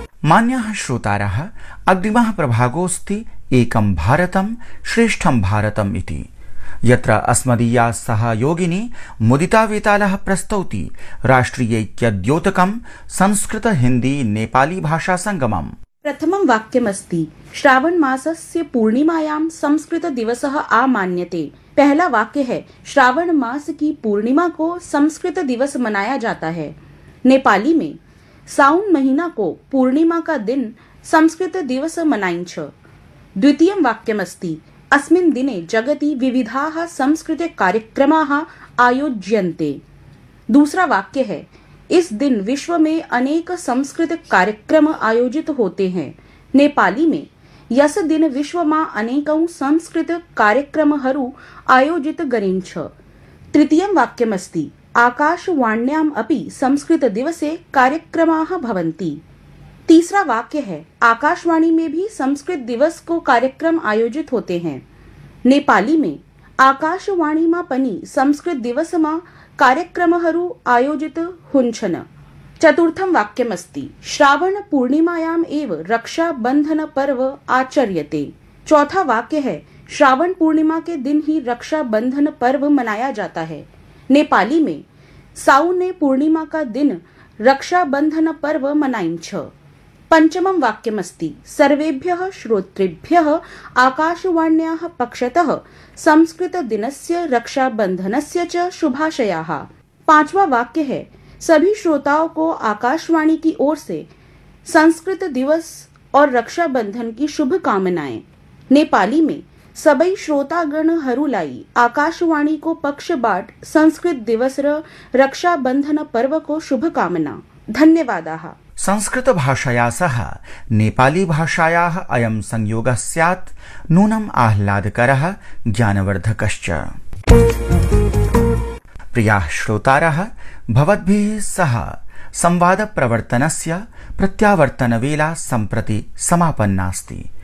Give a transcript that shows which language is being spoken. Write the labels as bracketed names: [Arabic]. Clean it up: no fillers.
[Sanskrit] मान्याः श्रोतारः, अग्रिमः प्रभागोऽस्ति एकं भारतं श्रेष्ठं भारतम् इति, यत्र अस्मदीया सहयोगिनी मुदिता वेतालः प्रस्तौति राष्ट्रियैक्यद्योतकं संस्कृत हिन्दी नेपाली भाषा संगमम्। प्रथमं वाक्यमस्ति, श्रावण मासस्य पूर्णिमायां संस्कृत दिवसः आमान्यते। [Hindi] पहला वाक्य है, श्रावण मास की पूर्णिमा को संस्कृत दिवस मनाया जाता है। नेपाली में [Nepali] साउन महीना को पूर्णिमा का दिन संस्कृत दिवस मनाइन्छ। [Sanskrit] द्वितीयं वाक्यमस्ति, अस्मिन् दिने जगति विविधाः संस्कृत कार्यक्रमाः आयोज्यन्ते। [Hindi] दूसरा वाक्य है, इस दिन विश्व में अनेक संस्कृत कार्यक्रम आयोजित होते हैं। नेपाली में [Nepali] यस दिन विश्वमा अनेकौं संस्कृत कार्यक्रमहरू आयोजित गरिन्छ। [Sanskrit] तृतीयं वाक्यमस्ति, आकाशवाण्याम् अपि संस्कृत दिवसे कार्यक्रमाः भवन्ति। [Hindi] तीसरा वाक्य है, आकाशवाणी में भी संस्कृत दिवस को कार्यक्रम आयोजित होते हैं। नेपाली में [Nepali] आकाशवाणी मा पनि संस्कृत दिवस मा कार्यक्रमहरू आयोजित हुन्छन्। [Sanskrit] चतुर्थं वाक्यमस्ति, श्रावण पूर्णिमायाम् एव रक्षाबंधन पर्व आचर्यते। [Hindi] चौथा वाक्य है, श्रावण पूर्णिमा के दिन ही रक्षाबंधन पर्व मनाया जाता है। नेपाली में [Nepali] साउने पूर्णिमा का दिन रक्षाबंधन पर्व मनाइन्छ। [Sanskrit] पंचमं वाक्यमस्ति, सर्वेभ्यः श्रोतृभ्यः आकाशवाण्याः पक्षतः संस्कृत दिनस्य रक्षाबंधनस्य च शुभाशयाः। [Hindi] पांचवा वाक्य है, सभी श्रोताओं को आकाशवाणी की ओर से संस्कृत दिवस और रक्षाबंधन की शुभकामनाएं। नेपाली में [Nepali] सबै श्रोतागण हरुलाई आकाशवाणी को पक्षबाट संस्कृत दिवस र रक्षाबंधन पर्व को शुभकामना। [Sanskrit] धन्यवादाः। संस्कृत भाषया सह नेपाली भाषायाः अयम् संयोगः स्यात् नूनम् आह्लादकरः ज्ञानवर्धकश्च। प्रियाः श्रोतारः, भवद्भिः सह संवाद प्रवर्तनस्य प्रत्यावर्तन वेला सम्प्रति समापन्नास्ति।